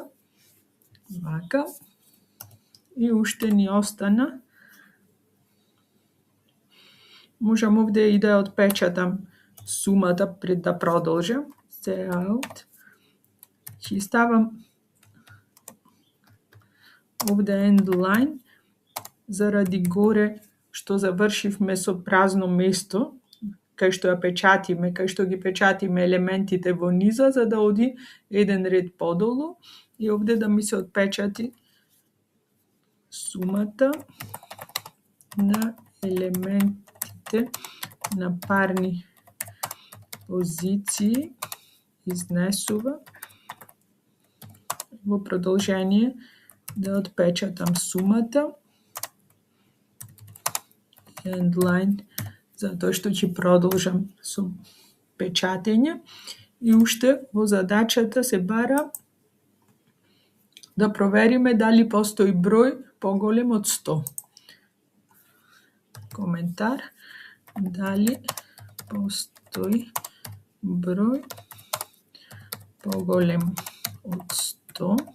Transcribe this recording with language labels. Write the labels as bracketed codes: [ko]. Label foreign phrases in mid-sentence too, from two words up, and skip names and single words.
[mk] Вака. И уште ни остана. Можам овде и да отпечатам сумата пред да продолжам. Cout. Ќе ставам овде [en] end line, [mk] заради горе што завршивме со празно место, кај што ја печатиме, кај што ги печатиме елементите во низа, за да оди еден ред подолу и овде да ми се отпечати сумата на елементите на парни позиции изнесува. Во продолжение да отпечатам сумата [en] end line, [mk] затоа што ќе продолжам со печатење. И уште во задачата се бара да провериме дали постои број поголем од 100. Коментар: дали постои број поголем од 100.